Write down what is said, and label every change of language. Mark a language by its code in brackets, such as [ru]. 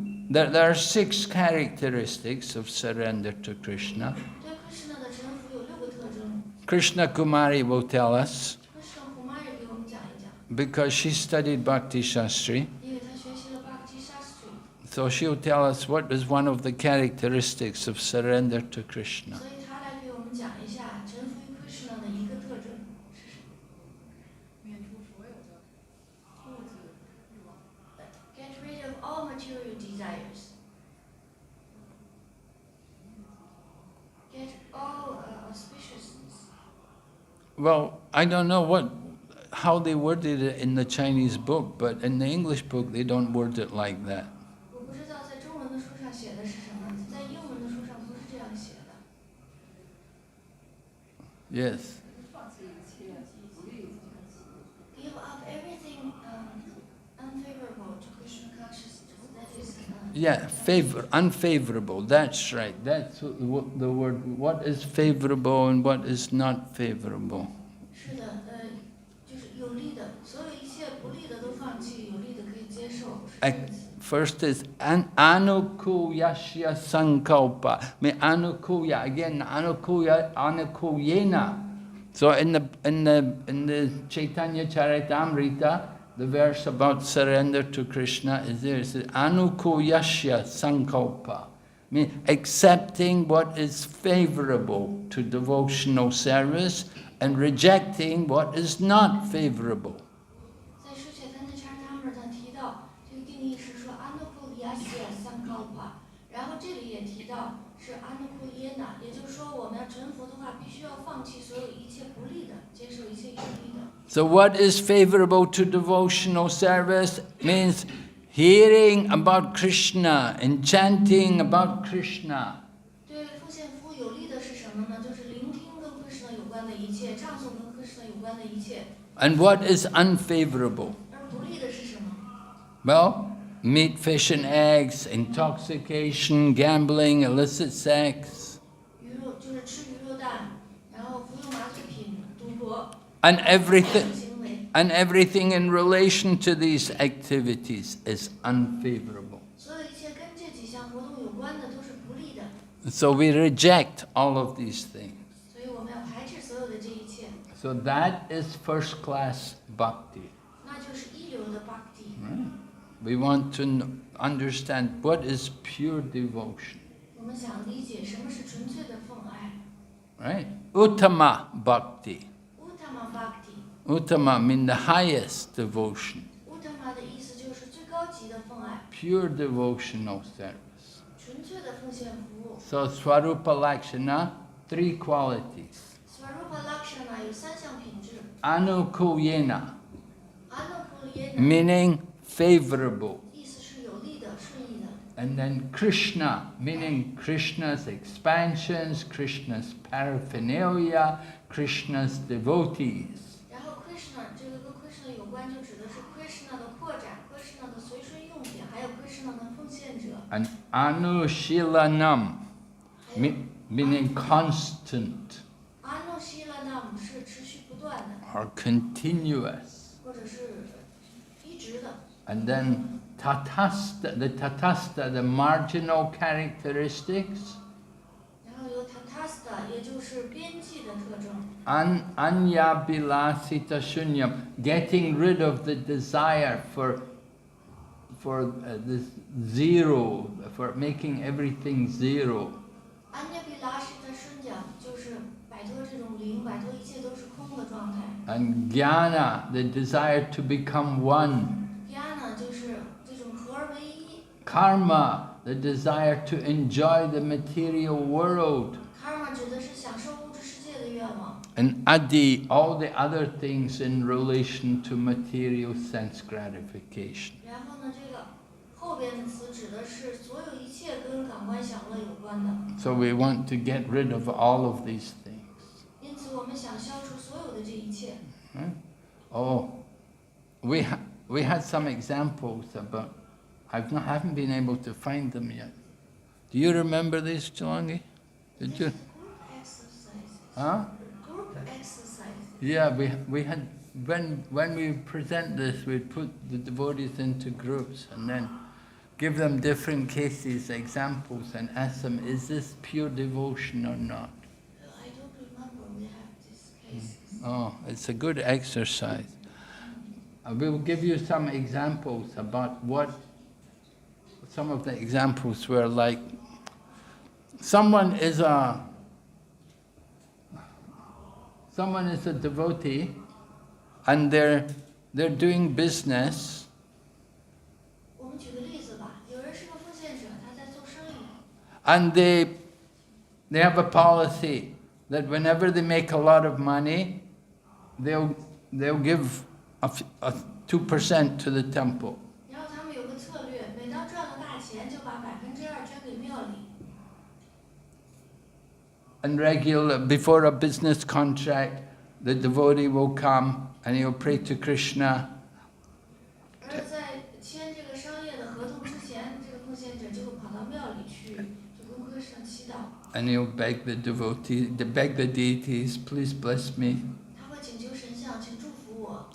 [en] There are 6 characteristics of surrender to Krishna. [zh] 对 Krishna 的臣服有6个特征。 [en] Krishna Kumari will tell us, [zh] Krishna Kumari 给我们讲一讲， [en] because she studied Bhakti Shastri, [zh] 因为他学习了 Bhakti Shastri， [en] so she'll tell us what is one of the characteristics of surrender to Krishna. [zh] 所以他来给我们讲一下臣服于 Krishna 的一个特征是什么？免除所有的物质欲望。 [en] Get rid of all material desires. Get all auspiciousness. Well, I don't know how they worded it in the Chinese book, but in the English book they don't word it like that. [zh] 我不知道在中文的书上写的是什么，在英文的书上不是这样写的。 [en] Yes. Give up everything unfavorable to Krishna consciousness. That is. Yeah, unfavorable. That's right. That's the word. What is favorable and what is not favorable. [zh] 是的，就是有利的，所有一切不利的都放弃，有利的可以接受。是这个意思。 [en] First is anukuyasya sankalpa. Anukuya again. Anukuyena. So in the Chaitanya Charitamrita, the verse about surrender to Krishna is there. It says anukuyasya sankalpa. Accepting what is favorable to devotional service and rejecting what is not favorable. [zh] 在书写他那查他们上提到，这个定义是说阿那库里亚西亚三高帕，然后这里也提到是阿那库耶纳，也就是说我们要成佛的话，必须要放弃所有一切不利的，接受一切有利的。 [en] So what is favorable to devotional service means hearing about Krishna and chanting about Krishna. [zh] 对奉献服务有利的是什么呢？就是聆听跟 Krishna 有关的一切，唱诵跟 Krishna 有关的一切。 [en] And what is unfavorable? [zh] 而不利的是什么？ [en] Well, meat, fish and eggs, intoxication, gambling, illicit sex. [zh] 鱼肉就是吃鱼肉蛋，然后服用麻醉品、赌博。 [en] And everything in relation to these activities is unfavorable. [zh] 所有一切跟这几项活动有关的都是不利的， [en] So we reject all of these things. [zh] 所以我们要排斥所有的这一切， [en] So that is first class bhakti. [zh] 那就是一流的 bhakti。 [en] We want to understand what is pure devotion. [zh] 我们想理解什么是纯粹的奉爱 [en] Right? Uttama bhakti. [zh] ，Uttama bhakti。 [en] Uttama means the highest devotion. [zh] Uttama 的意思就是最高级的奉爱 [en] pure devotional service. [zh] 纯粹的奉献服务。 [en] So Swarupa Lakshana, 3 qualities. [zh] Swarupa Lakshana 有3项品质。 [en] Anukulyena, [zh] Anukulyena [en] meaning favorable. [zh] 意思是有利的、顺意的。 [en] And then Krishna, meaning Krishna's expansions, Krishna's paraphernalia, Krishna's devotees. [zh] 然后 Krishna 这个跟 Krishna 有关，就指的是 Krishna 的扩展、Krishna 的随顺用品，还有 Krishna 的奉献者。 [en] And Anushilanam, meaning constant [zh] Anushilanam 是持续不断的， [en] or continuous. [zh] 或者是一直的。 [en] And then Tatasta, the marginal characteristics. [zh] 然后有 Tatasta， 也就是边际的特征。 [en] Anyabilasita shunyam, getting rid of the desire for this zero, for making everything zero. [zh] Anyabilashita shunyam 就是摆脱这种零，摆脱一切都是空的状态。 [en] And jnana, the desire to become one. [zh] Jnana 就是这种合而为一。 [en] Karma, the desire to enjoy the material world. [zh] Karma 指的是享受物质世界的愿望。 [en] And adi, all the other things in relation to material sense gratification. [zh] 然后呢，这个后边的词指的是所有一切跟感官享乐有关的。 [en] So we want to get rid of all of these things. [zh] 因此，我们想消除所有的这一切。 [en] Oh, we had some examples about, haven't been able to find them yet. Do you remember these, Chalangi? Did you? Group exercise. Huh? Group exercise. Yeah, we had, when we present this, we put the devotees into groups and then give them different cases, examples, and ask them, is this pure devotion or not? I don't remember we have these cases. Oh, it's a good exercise. We will give you some examples about what some of the examples were like. Someone is a devotee, and they're doing business. [zh] 我们举个例子吧，有人是个奉献者，他在做生意。 [en] And they have a policy that whenever they make a lot of money, they'll give a 2% to the temple. [zh] 然后他们有个策略，每当赚了大钱，就把2%捐给庙里。 [en] And before a business contract, the devotee will come and he'll pray to Krishna. [zh] 而在签这个商业的合同之前，这个奉献者就会跑到庙里去，就跟Krishna祈祷。 [en] And he'll beg the deities, please bless me, [zh] 他会请求神像，请祝福我，